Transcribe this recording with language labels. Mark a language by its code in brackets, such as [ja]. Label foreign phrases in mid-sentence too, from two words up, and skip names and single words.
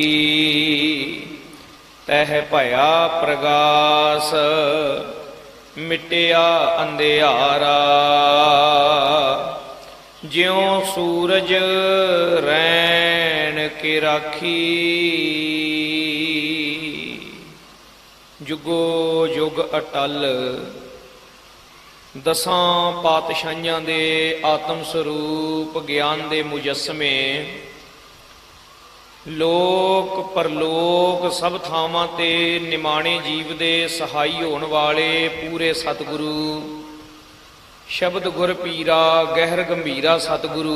[pa] ਤਹ ਭਇਆ ਪ੍ਰਗਾਸ ਮਿਟਿਆ ਅੰਧਿਆਰਾ, ਜਿਉਂ ਸੂਰਜ ਰੈਨ ਕੇ ਰਾਖੀ। ਜੁਗੋ ਜੁਗ ਅਟੱਲ ਦਸਾਂ ਪਾਤਸ਼ਾਹੀਆਂ ਦੇ ਆਤਮ ਸਰੂਪ ਗਿਆਨ ਦੇ ਮੁਜੱਸਮੇ, ਲੋਕ ਪਰਲੋਕ ਸਭ ਥਾਵਾਂ ਤੇ ਨਿਮਾਣੇ ਜੀਵ ਦੇ ਸਹਾਈ ਹੋਣ ਵਾਲੇ ਪੂਰੇ ਸਤਿਗੁਰੂ ਸ਼ਬਦ ਗੁਰ ਪੀਰਾ ਗਹਿਰ ਗੰਭੀਰਾ ਸਤਿਗੁਰੂ।